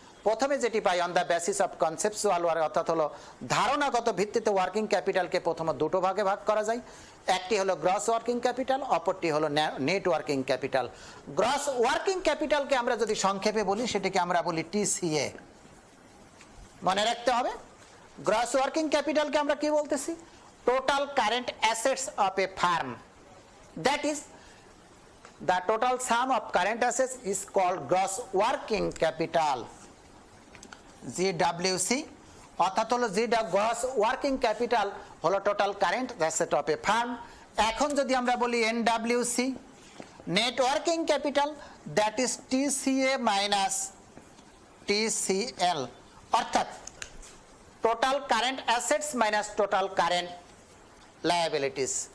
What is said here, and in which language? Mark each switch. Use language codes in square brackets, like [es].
[bn] প্রথমে যেটি পাই [en] on the basis of conceptual work, [bn] অর্থাৎ হলো ধারণাগত ভিত্তিতে ওয়ার্কিং ক্যাপিটালকে প্রথমে দুটো ভাগে ভাগ করা যায়। একটি হলো গ্রস ওয়ার্কিং ক্যাপিটাল, অপরটি হলো net working capital. Gross working ক্যাপিটালকে আমরা যদি সংক্ষেপে বলি সেটিকে আমরা বলি টিসিএ। মনে রাখতে হবে, গ্রস ওয়ার্কিং ক্যাপিটালকে আমরা কি বলতেছি? [en] Total current assets of a firm, that is the total sum of current assets is called gross working capital, GWC। [bn] অর্থাৎ হলো গ্রস ওয়ার্কিং ক্যাপিটাল হলো [en] Total current asset of a firm. [bn] এখন যদি আমরা বলি [en] NWC, net working capital, that is TCA minus TCL, অর্থাৎ total current assets minus total current liabilities.